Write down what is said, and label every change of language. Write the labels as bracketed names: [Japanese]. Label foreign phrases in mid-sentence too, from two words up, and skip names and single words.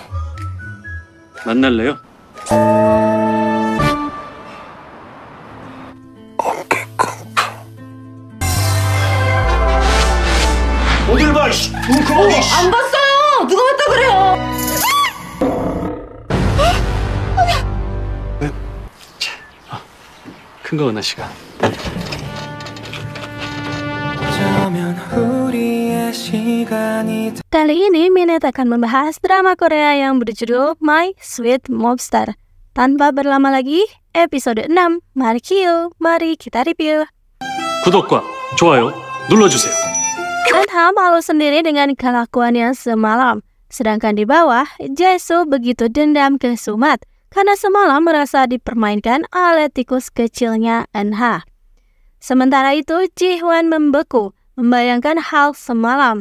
[Korean] 만날래요? 어딜 봐, 씨! 그만해, 씨! 안 봤어요. 누가 봤다 그래요? 큰 거 은하 씨가. [Indonesian] Kali ini Minet akan membahas drama Korea yang berjudul My Sweet Mobster. Tanpa berlama lagi, episode 6. Mari kita review. [Korean] 구독과 좋아요 눌러주세요. [Indonesian] Anha malu sendiri dengan kelakuannya semalam. Sedangkan di bawah, Jae-soo begitu dendam ke Sumat karena semalam merasa dipermainkan oleh tikus kecilnya Anha. Sementara itu, Ji-hwan membeku, membayangkan hal semalam.